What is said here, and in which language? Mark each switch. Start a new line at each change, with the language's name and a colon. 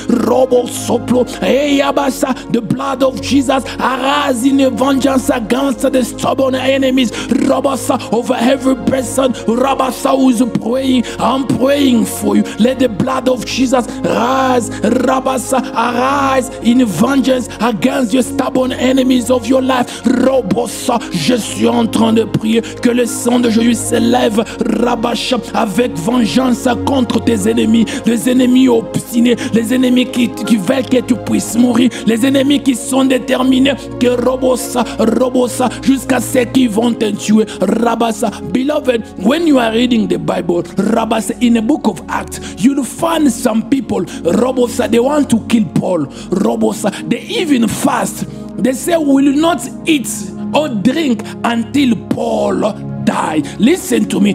English: Robo soplo. Hey, Abasa, the blood of Jesus arise in a vengeance against the stubborn enemies. Rabasa, over every person. Rabasa who is praying. I'm praying for you. Let the blood of Jesus rise. Rabasa, arise in vengeance against your stubborn enemies of your life.
French: Robosa, je suis en train de prier que le sang de Jésus s'élève. Rabasha, avec vengeance contre tes ennemis, les ennemis obstinés, les ennemis qui veulent que tu puisses mourir, les ennemis qui sont déterminés que robosa, jusqu'à ce qu'ils vont te tuer.
English: Rabasa, beloved, when you are reading the Bible, Rabasa, in the book of Acts, you'll find some people, robosa, they want to kill Paul. Robosa, they even fast. They say, we will not eat or drink until Paul die. Listen to me.